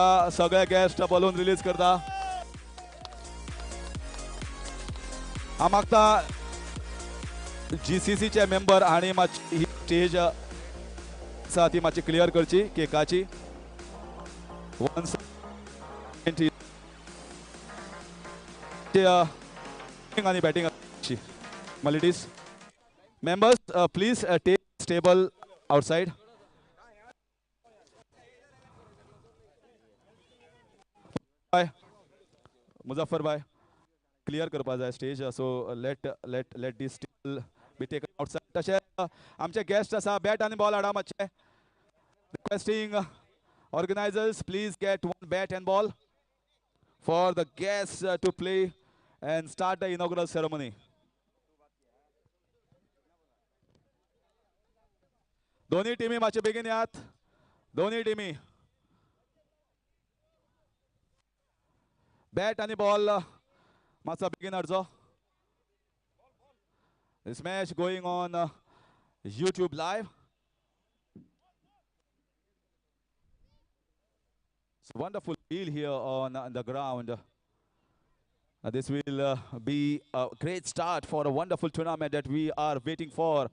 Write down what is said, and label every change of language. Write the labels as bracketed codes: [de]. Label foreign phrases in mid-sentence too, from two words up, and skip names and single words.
[kok] सगळे गेस्ट बलून रिलीज करता. हांव मागता जीसीसीचे मेंबर हांणी मातशी ही स्टेज आसा ती मातशी क्लियर करची केकाची. [en] आनी बॅटिंग मलिटीज members please take table outside. [kok] Muzaffar bhai clear करपा जाय स्टेज. [en] so let this table be taken outside. [kok] तशें आमचे गेस्ट आसा बॅट आनी बॉल हाडा मातशे. [en] requesting organizers please get one bat and ball for the guests to play and start the inaugural ceremony. [kok] दोन्ही टीमी मातशे बेगीन यात. दोन्ही टीमी बॅट आनी बॉल मातसो बेगीन हाडचो. [en] This match going on YouTube live. It's a wonderful feel here on the ground. This will be a great start for a wonderful tournament that we are waiting for.